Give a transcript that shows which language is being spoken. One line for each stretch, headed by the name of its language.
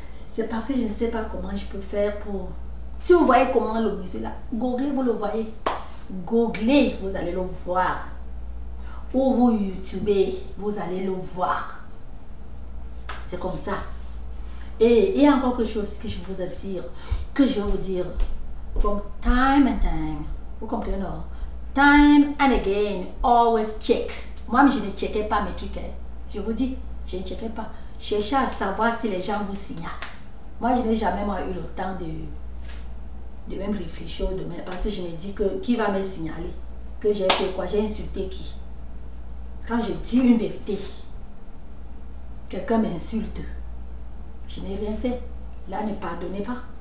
French: C'est parce que je ne sais pas comment je peux faire pour... Si vous voyez comment le monsieur là, googlez, vous le voyez. Googlez, vous allez le voir. Ou vous YouTubez, vous allez le voir. C'est comme ça. Et il y a encore quelque chose que je vous ai dire, que je vais vous dire.
English: From time and time.
French: Vous comprenez, non?
English: Time and again, always check.
French: Moi, je ne checkais pas mes trucs. Je vous dis, je ne checkais pas. Cherchez à savoir si les gens vous signalent. Moi, je n'ai jamais eu le temps de même réfléchir demain. Parce que je me dis que qui va me signaler? Que j'ai fait quoi? J'ai insulté qui? Quand je dis une vérité, quelqu'un m'insulte. Je n'ai rien fait. Là, ne pardonnez pas.